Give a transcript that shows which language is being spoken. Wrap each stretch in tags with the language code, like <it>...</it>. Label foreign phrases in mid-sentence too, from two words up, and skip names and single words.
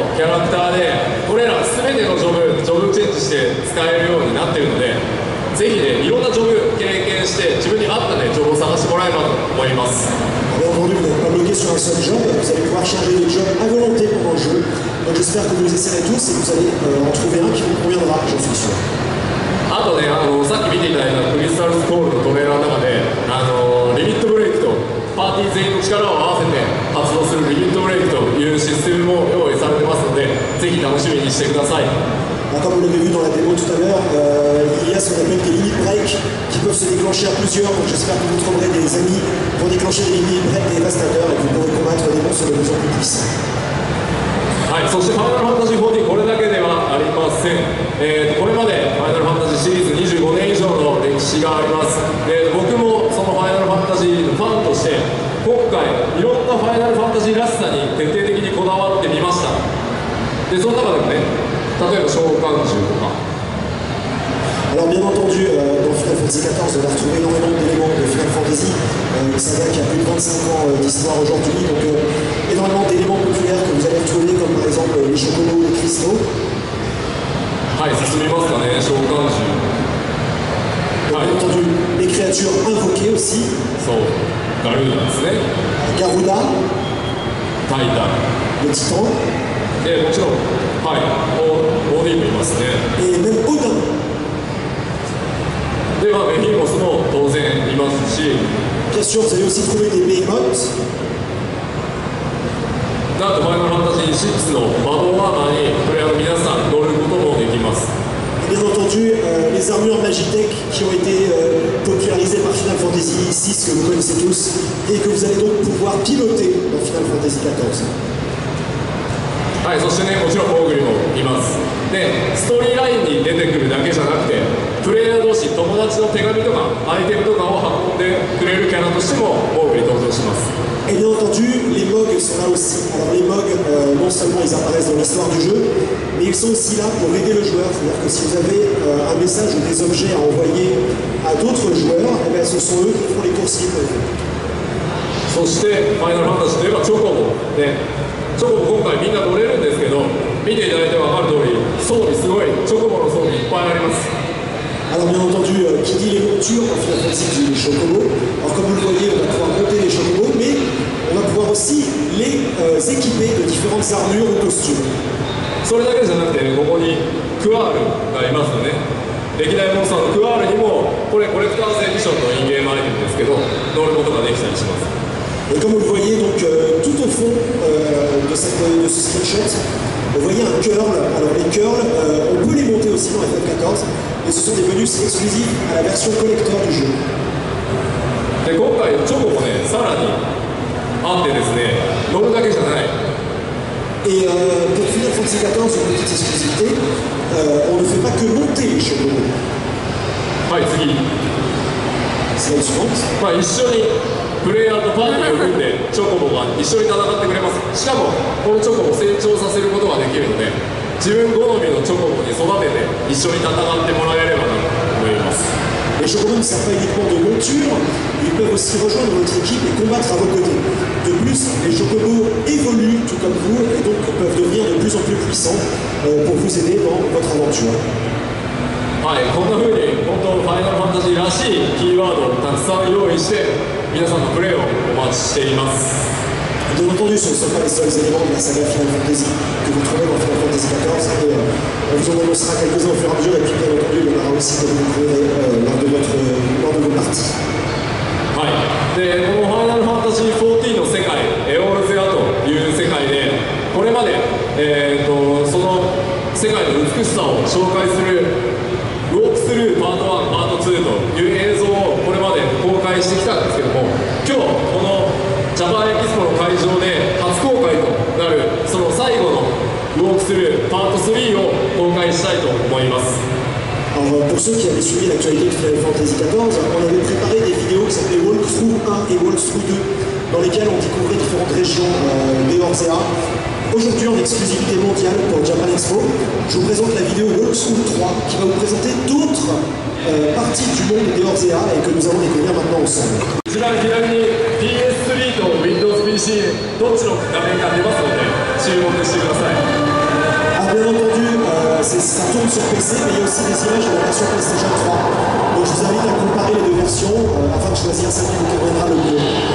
<ja>ャラクターでこれら全てのジョブチェンジして使えるようになっているので、ぜひねいろんなジョブ経験して自分に合ったねジョブを探してもらえればと思います。</ja> <fr>Bien entendu, vous n'êtes pas bloqué sur un seul job, vous allez pouvoir changer de job à volonté pendant le jeu. Donc j'espère que vous les essaierez tous et que vous allez en trouver un qui vous conviendra, j'en suis sûr.</fr> <ja>あとね、さっき見ていただいたクリスタルスコールのトレーラーの中で、リミットブレイクとパーティー全員の力を合わせて発動するリミットブレイクというシステムも用意されてますので、ぜひ楽しみにしてください。</ja> <fr>Comme vous l'avez vu dans la démo tout à l'heure, il y a ce qu'on appelle des</fr> <en>limit breaks</en> <fr>qui peuvent se déclencher à plusieurs. Donc j'espère que vous trouverez des amis pour déclencher des</fr> <en>limit breaks</en> <fr>dévastateurs et que vous pourrez combattre des monstres de plus en plus puissants.</fr> <ja>はい、そしてファイナルファンタジー14これだけではありません。これまでファイナルファンタジーシリーズ25年以上の歴史があります。僕もそのファイナルファンタジーのファンとして今回いろんなファイナルファンタジーらしさに徹底的にこだわってみました。でその中でもね、例えば召喚獣とか。</ja> <fr>Alors bien entendu, dans Final Fantasy XIV, on va retrouver énormément d'éléments de Final Fantasy, une saga qui a plus de 25 ans d'histoire aujourd'hui, donc énormément d'éléments populaires que vous allez retrouver, comme par exemple les chocobos, les cristaux.</fr> <ja>はい、進みますかね、召喚獣。</ja> <fr>Bien entendu, les créatures invoquées aussi.</fr> <ja>そう、ガルーダですね。</ja> <fr>Garuda,</fr> <ja>タイタン。</ja> <fr>le titan.</fr> <ja>もちろん、はい、オーディンもいますね。</ja> <fr>Et même Odin.</fr> <ja>ではベヒモスも当然いますし、</ja> <fr>Bien sûr, vous allez aussi trouver des behemoths.</fr> <ja>なんとファイナルファンタジー6のバドワーマーにプレイヤーの皆さん乗ることもできます。</ja> <fr>Bien entendu, les armures Magitech qui ont été popularisées par Final Fantasy VI que vous connaissez tous et que vous allez donc pouvoir piloter dans Final Fantasy XIV.</fr> <ja>はい、そしてね、もちろんモーグリもいます。で、ストーリーラインに出てくるだけじゃなくて、プレイヤー同士、友達の手紙とかアイテムとかを運んでくれるキャラとしてもモーグリ登場します。</ja> <fr>Et bien entendu, les MOG sont là aussi. Alors les MOG, non seulement ils apparaissent dans l'histoire du jeu, mais ils sont aussi là pour aider le joueur. C'est-à-dire que si vous avez un message ou des objets à envoyer à d'autres joueurs, eh bien, ce sont eux qui font les coursiers pour vous.</fr> <ja>そしてファイナルファンタジーといえばチョコボで、チョコボ今回みんな乗れるんですけど、見ていただいて分かる通り装備すごいチョコボの装備いっぱいあります。</ja> <fr>Alors bien entendu, qui dit les montures dans Final Fantasy dit les chocobos. Alors comme vous le voyez, on va pouvoir monter les chocobos, mais on va pouvoir aussi les équiper de différentes armures ou costumes.</fr> <ja>それだけじゃなくて、ね、ここにクアールがいますよね。歴代モンスターのクアールにもこれコレクターズエディションのインゲームアイテムですけど乗ることができたりします。</ja> <fr>Et comme vous le voyez donc tout au fond de ce screenshot, vous voyez un curl. Alors les curls, on peut les monter aussi dans FF14, mais ce sont des bonus exclusifs à la version collector du jeu.</fr> <ja>で今回チョコもね、さらにあってですね、乗るだけじゃない。</ja> <fr>Et pour Final Fantasy XIV, une petite exclusivité, on ne fait pas que monter les chevaux.</fr> <ja>はい、次。</ja> <fr>C'est la suivante.</fr> <ja>一緒にプレイヤーとパーティーを組んでチョコボが一緒に戦ってくれます。しかもこのチョコボを成長させることができるので、自分好みのチョコボに育てて一緒に戦ってもらえればなと思います。</ja> <fr>Les chocobos ne servent pas uniquement de monture, ils peuvent aussi rejoindre votre équipe et combattre à vos côtés. De plus, les chocobos évoluent tout comme vous et donc peuvent devenir de plus en plus puissants pour vous aider dans votre aventure.</fr> <ja>はい、こんな風に本当ファイナルファンタジーらしいキーワードをたくさん用意して皆さんのプレーをお待ちしています。</ja> <fr>Bien entendu, ce ne sont pas les seuls éléments de la saga Final Fantasy que vous trouvez dans Final Fantasy XIV et on vous en annoncera quelques-uns au fur et à mesure et puis bien entendu il y en aura aussi que vous trouverez lors de vos parties.</fr> <ja>はい、でこのファイナルファンタジー14の世界、エオルゼアという世界でこれまで、その世界の美しさを紹介するウォークスルーパート1、パート2という映像をこれまで公開してきたんですけども、今日このジャパンエキスポの会場で初公開となるその最後のウォークスルーパート3を公開したいと思います。</ja> <fr>Alors pour ceux qui avaient suivi l'actualité de Final Fantasy XIV, on avait préparé des vidéos qui s'appelaient Walkthrough 1 et Walkthrough 2 dans lesquelles on découvrait différentes régions d'Eorzea. Aujourd'hui en exclusivité mondiale pour Japan Expo, je vous présente la vidéo Walkthrough 3 qui va vous présenter d'autres parties du monde d'Eorzea et que nous allons découvrir maintenant ensemble.</fr> <ja>こちら左に PS3 と Windows PC どっちの画面が出ますので注目してください。</ja> <fr>ça tourne sur PC, mais il y a aussi des images de la version PlayStation 3. Donc je vous invite à comparer les deux versions afin de choisir celle qui vous conviendra le mieux.</fr>